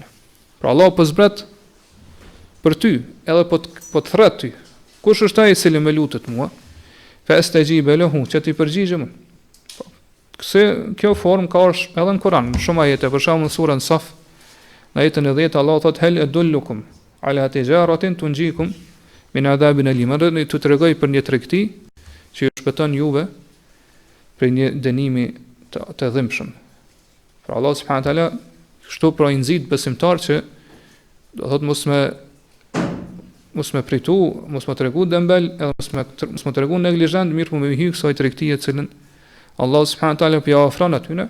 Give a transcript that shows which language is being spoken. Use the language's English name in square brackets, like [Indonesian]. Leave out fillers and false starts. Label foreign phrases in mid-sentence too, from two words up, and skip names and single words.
[Albanian] Pra Allah po zbret për ty, edhe po të thret ty. Kush është ai i cili me lutet mua? [Arabic] فأستجيب له, [Albanian] që ti përgjigjem. Kjo formë ka edhe në Kur'an, shumë ajete, për shembull në surën Saf, në ajetën e 10 Allah thot [Arabic] هل أدلكم على تجارة تنجيكم من عذاب أليم. [Albanian] Ne tu tregoj për një tregti që ju shpëton juve për një dënimi të dhimbshëm. Pra Allah [Arabic] سبحانه وتعالى [Albanian] kështu pra i nxit besimtar që do thot mos me pritu, mos me tregu dembel, edhe mos me tregu neglizhent, mirë po me hyj kësaj tregtie të cilën Allah [Arabic] سبحانه وتعالى [Albanian] ja ofron atyne.